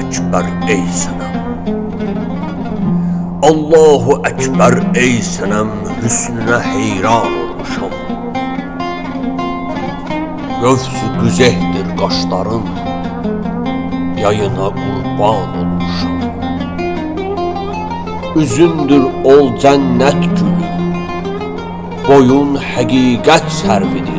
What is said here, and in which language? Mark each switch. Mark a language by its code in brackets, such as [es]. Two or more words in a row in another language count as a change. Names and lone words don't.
[tr] Ekber ey senem. [ar] الله أكبر [tr] ey senem, hüsnüne heyran olmuşam. Gövsü güzehdir qaşların, yayına qurban olmuşam. [az] Üzündür ol cennet gülü, boyun həqiqət sərvidir.